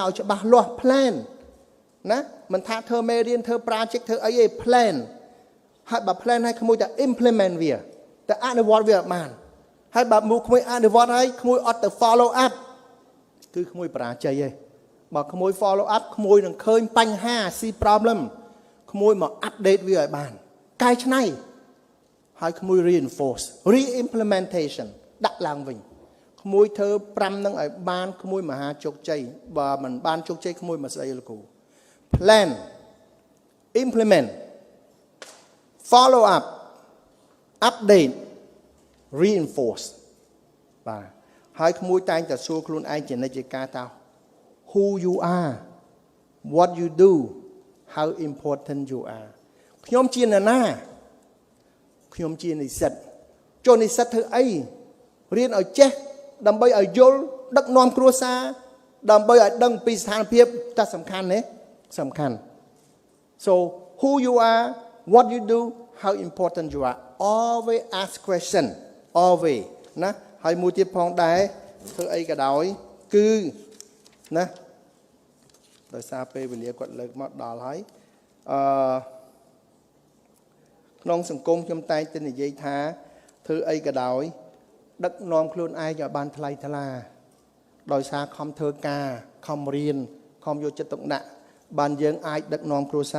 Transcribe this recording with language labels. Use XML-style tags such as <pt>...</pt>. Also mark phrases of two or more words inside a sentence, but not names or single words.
<km>ឲ្យច្បាស់លាស់ plan ណាមិនថាធ្វើមេរៀនធ្វើ project ធ្វើអីទេ plan ហើយបើ plan ឲ្យក្មួយតែ implement វា តែអនុវត្តវាអត់បានហើយបើមកក្មួយអនុវត្តហើយក្មួយអត់ទៅ</km> <en>follow up</en> <km>គឺក្មួយបរាជ័យឯងបើក្មួយ</km> <en>follow up</en> <km>ក្មួយនឹងឃើញបញ្ហា</km> <en>see problem</en> <km>ក្មួយមក update វាឲ្យបានកែច្នៃហើយក្មួយ</km> <en>reinforce re-implementation</en> <km>ដាក់ឡើងវិញក្មួយធ្វើ5នឹងឲ្យបានក្មួយមហាជោគជ័យបើមិនបានជោគជ័យក្មួយមកស្អីលោកគ្រូ plan</km> <en>implement follow up update reinforce</en> <km>បាទហើយក្មួយតែងតែសួរខ្លួនឯងជានិច្ចជាការថា</km> <en>who you are what you do how important you are</en> <km>ខ្ញុំជាអ្នកណាខ្ញុំជានិស្សិតចូលនិស្សិតធ្វើអីរៀនឲ្យចេះដើម្បីឲ្យយល់ដឹកនាំគ្រួសារដើម្បីឲ្យដឹងពីស្ថានភាពតែសំខាន់ទេសំខាន់</km> <en>so who you are what you do how important you are always ask question always</en> <km>ណាហើយមួយទៀតផងដែរធ្វើអីក៏ដោយគឺណាដោយសារពេលវេលាគាត់លើកមកដល់ហើយ ក្នុងសង្គមខ្ញុំតែងតែនិយាយថាធ្វើអីក៏ដោយដឹកនាំខ្លួនឯងឲ្យបានថ្លៃថ្លាដោយសារខំធ្វើការខំរៀនខំយកចិត្តទុកដាក់បានយើងអាចដឹកនាំគ្រួសារ</km>